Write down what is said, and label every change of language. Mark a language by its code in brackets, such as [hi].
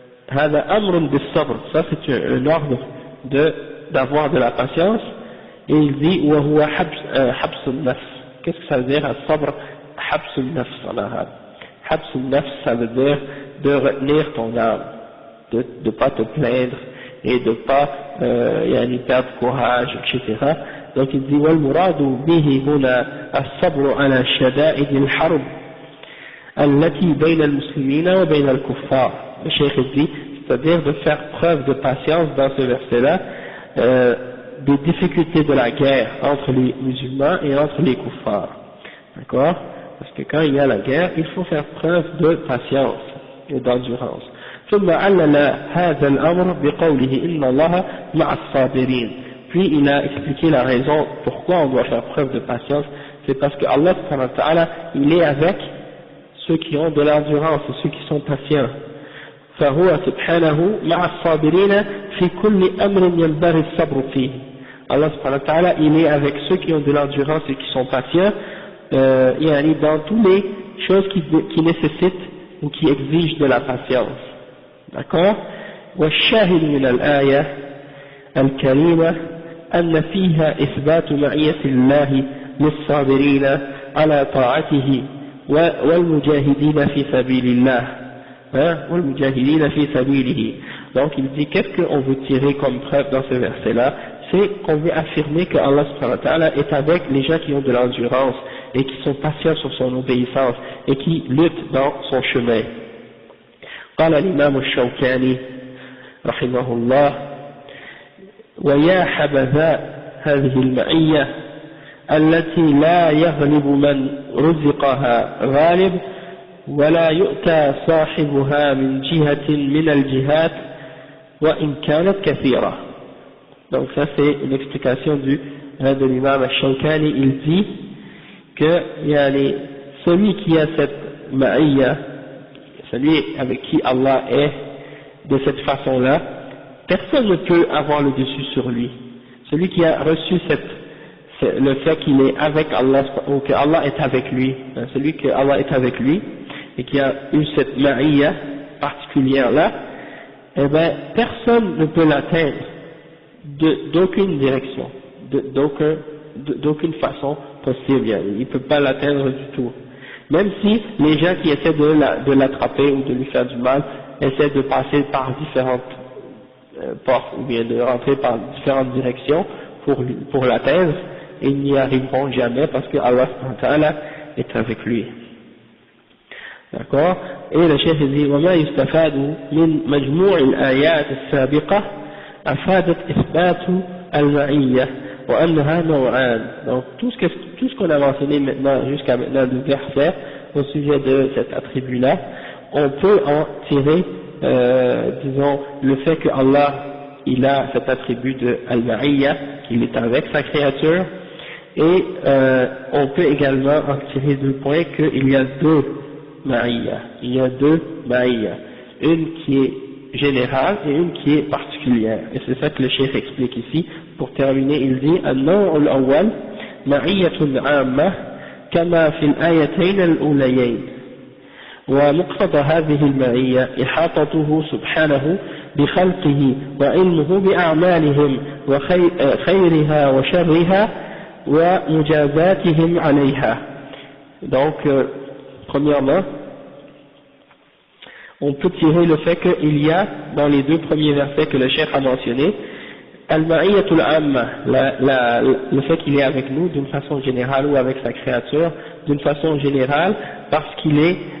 [ar] هذا أمر بالصبر, [fr] ça c'est un ordre d'avoir de la patience, et il dit [ar] وهو حبس النفس. [fr] Qu'est-ce que ça veut dire الصبر? حبس النفس en arabe. حبس النفس ça veut dire de retenir ton âme, de ne pas te plaindre et de ne pas perdre courage, etc. Donc il dit [ar] والمراد به هنا الصبر على شدائد الحرب التي بين المسلمين وبين الكفار. [fr] Le cheikh dit, c'est-à-dire de faire preuve de patience dans ce verset-là, des difficultés de la guerre entre les musulmans et entre les kuffars. D'accord? Parce que quand il y a la guerre, il faut faire preuve de patience et d'endurance. [ar] ثم علل هذا الأمر بقوله إن الله مع الصابرين. [fr] Puis il a expliqué la raison pourquoi on doit faire preuve de patience, c'est parce que Allah subhanahu wa ta'ala, il est avec ceux qui ont de l'endurance et ceux qui sont patients. [ar] فهو سبحانه مع الصابرين في كل أمر ينبغي الصبر فيه. [fr] Allah subhanahu wa ta'ala, il est avec ceux qui ont de l'endurance et qui sont patients, dans toutes les choses qui nécessitent ou qui exigent de la patience. D'accord? [ar] والشاهد من الآية الكريمة أن فيها إثبات معية الله للصابرين على طاعته والمجاهدين في سبيل الله والمجاهدين في سبيله. [fr] Donc il dit qu'est-ce qu'on veut tirer comme preuve dans ce verset-là? C'est qu'on veut affirmer que Allah subhanahu wa ta'ala est avec les gens qui ont de l'endurance et qui sont patients sur son obéissance et qui luttent dans son chemin. [ar] قال الإمام الشوكاني رحمه الله ويا حبذا هذه المعية التي لا يغلب من رزقها غالب ولا يؤتى صاحبها من جهة من الجهات وإن كانت كثيرة. [fr] Donc ça c'est une explication de l'imam al-Shawkani. Il dit que celui qui a cette ma'iyya, celui avec qui Allah est de cette façon-là, personne ne peut avoir le dessus sur lui. Celui qui a reçu le fait qu'il est avec Allah, ou que Allah est avec lui, celui que Allah est avec lui, et qui a eu cette ma'iyya particulière-là, eh bien, personne ne peut l'atteindre d'aucune direction, d'aucune façon possible. Il ne peut pas l'atteindre du tout. Même si les gens qui essaient de l'attraper ou de lui faire du mal essaient de passer par différentes portes ou bien de rentrer par différentes directions pour l'atteindre, ils n'y arriveront jamais parce que Allah subhanahu wa ta'ala est avec lui. D'accord? Et le chef dit [ar] وما يستفاد من مجموع الآيات السابقة أفادت إثبات المعية وأنها نوعان. [fr] Donc tout ce qu'on a mentionné maintenant jusqu'à maintenant du verset au sujet de cet attribut-là, on peut en tirer disons le fait que Allah il a cet attribut de al-ma'iyya, qu'il est avec sa créature, et on peut également en tirer deux points qu'il y a deux ma'iyya, il y a deux ma'iyya, une qui est générale et une qui est particulière, et c'est ça que le cheikh explique ici. Pour terminer, il dit [ar] النوع الأول معية عامة كما في الآيتين الأوليين ومقتضى هذه المعية إحاطته سبحانه بخلقه وعلمه بأعمالهم وخيرها وشرها ومجازاتهم عليها. [fr] Donc, premièrement, on peut tirer le fait qu'il y a, dans les deux premiers versets que le cheikh a mentionné, al-ma'iyyatul amma, le fait qu'il est avec nous d'une façon générale ou avec sa créature d'une façon générale, parce qu'il est,